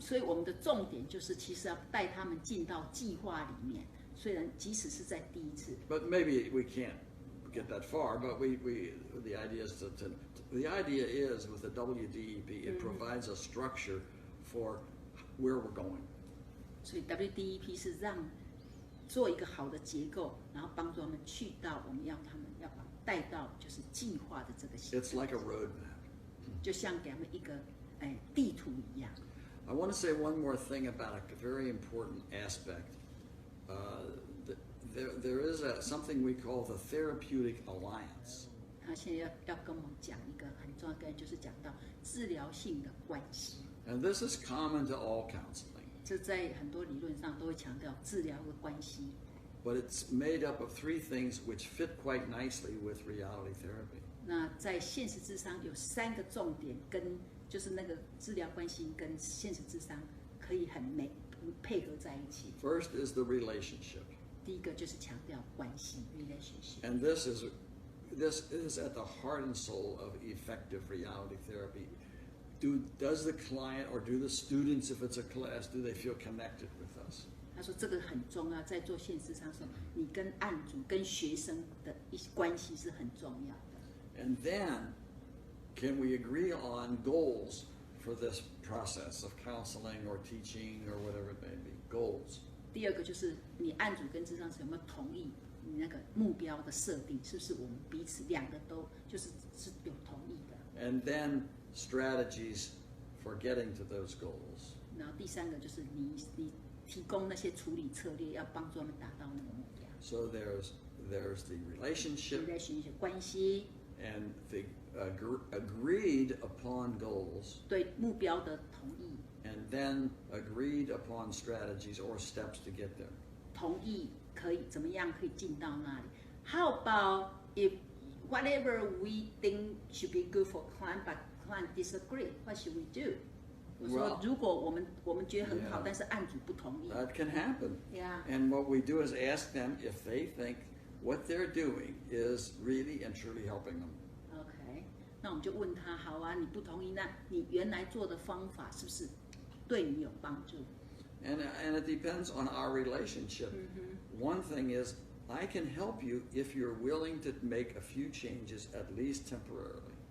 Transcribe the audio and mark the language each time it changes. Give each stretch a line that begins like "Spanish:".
Chinese: 所以我们的重点就是，其实要带他们进到计划里面。虽然即使是在第一次。
English: But maybe we can't get that far. But the idea is the idea is with the WDEP, it provides a structure for where we're going.
Chinese: 所以 WDEP 是让做一个好的结构，然后帮助他们去到我们要他们要把带到就是计划的这个形式。
English: It's like a roadmap.
Chinese: 就像给他们一个地图一样。
English: I want to say one more thing about a very important aspect. There is something we call the therapeutic alliance.
Chinese: 他现在要跟我们讲一个很重要的，就是讲到治疗性的关系。
English: And this is common to all counseling.
Chinese: 这在很多理论上都会强调治疗的关系。
English: But it's made up of three things which fit quite nicely with reality therapy.
Chinese: 那在现实諮商有3个重点，跟就是那个治疗关系跟现实諮商可以很配合在一起。
English: First is the relationship.
Chinese: 第一个就是强调关系 relationship。
English: And this is at the heart and soul of effective reality therapy. Does the client or do the students, if it's a class, do they feel connected with us?
Chinese: 他说这个很重要，在做现实諮商的时候，你跟案主、跟学生的关系是很重要的。
English: And then, can we agree on goals for this process of counseling or teaching or whatever it may be? Goals.
Chinese: 第二个就是你案主跟諮商师有没有同意你那个目标的设定，是不是我们彼此2个都是有同意的？
English: And then strategies for getting to those goals.
Chinese: 然后第3个就是你提供那些处理策略，要帮助他们达到那个目标。
English: So there's the relationship
Chinese: relationship 关系
English: and the agreed upon goals.
Chinese: 对目标的同意，
English: And then agreed upon strategies or steps to get there.
Chinese: 同意可以怎么样可以进到那里
English: ？How about if whatever we think should be good for client, but client disagree, what should we do?
Chinese: 我说如果我们觉得很好，但是案主不同意。
English: That can happen. Yeah. And what we do is ask them if they think what they're doing is really and truly helping them.
Chinese: OK， 那我们就问他，好啊，你不同意，那你原来做的方法是不是对你有帮助？
English: And it depends on our relationship. One thing is, I can help you if you're willing to make a few changes, at least temporarily.